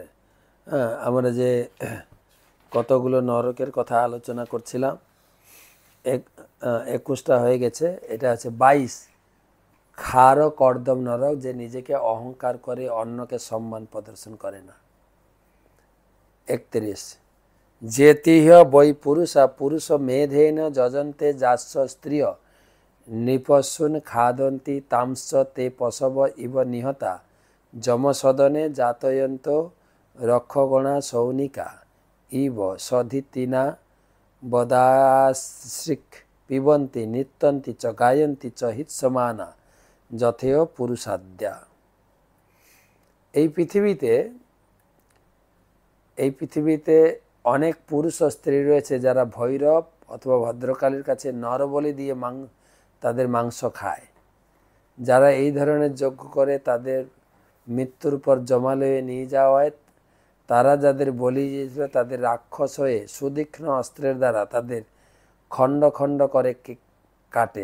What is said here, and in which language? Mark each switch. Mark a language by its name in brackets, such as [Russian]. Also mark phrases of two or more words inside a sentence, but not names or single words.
[Bangla] আমরা যে কতগুলো নরকের কথা আলোচনা করছিলাম, 21টা হয়ে গেছে, এটা আছে 22। খার কর্দম নরক, যে নিজেকে অহংকার করে অন্যকে সম্মান প্রদর্শন করে না। [Sanskrit] 31 যেতিহ বৈ পুরুষা পুরুষ মেধেন যজন্তে যাস্য স্ত্রিয় নৃপশুন খাদন্তি তামস তে পশব ইব নিহতা যমসদনে জাতয়ন্ত রক্ষগণা সৌনিকা ইব সধিতিনা বদাশ্রিক পিবন্তি নৃত্যন্তি চ গায়ন্তি চ হিৎসমানা যথেয় পুরুষাদ্যা। [Bangla] এই পৃথিবীতে অনেক পুরুষ ও স্ত্রী রয়েছে যারা ভৈরব অথবা ভদ্রকালীর কাছে নরবলি দিয়ে তাদের মাংস খায়। যারা এই ধরনের যজ্ঞ করে তাদের মৃত্যুর পর জমালয়ে নিয়ে যাওয়া হয়, তারা যাদের বলি দিয়েছিল তাদের রাক্ষস হয়ে সুতীক্ষ্ণ অস্ত্রের দ্বারা তাদের খণ্ড খণ্ড করে কাটে।